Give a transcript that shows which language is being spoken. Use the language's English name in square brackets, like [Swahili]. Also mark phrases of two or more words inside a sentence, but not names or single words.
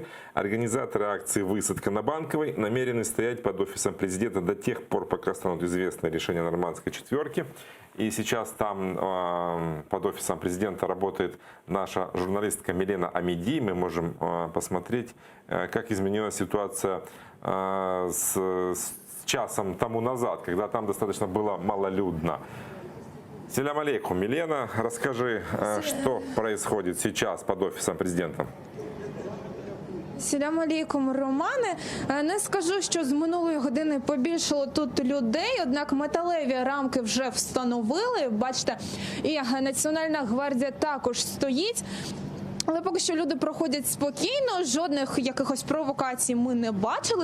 [Russian] Организаторы акции «Высадка на Банковой» намерены стоять под офисом президента до тех пор, пока станут известны решения Нормандской четверки. И сейчас там под офисом президента работает наша журналистка Милена Амиди. Мы можем посмотреть, как изменилась ситуация с часом тому назад, когда там достаточно было малолюдно. [Crimean Tatar] Селям алейкум, [Russian] Милена, расскажи, что происходит сейчас под офисом президента. [Crimean Tatar] Селям алейкум, [Ukrainian] Романе. Не скажу, що з минулої години побільшало тут людей, однак металеві рамки вже встановили. Бачите, і Національна гвардія також стоїть. Але поки що люди проходять спокійно, жодних якихось провокацій ми не бачили.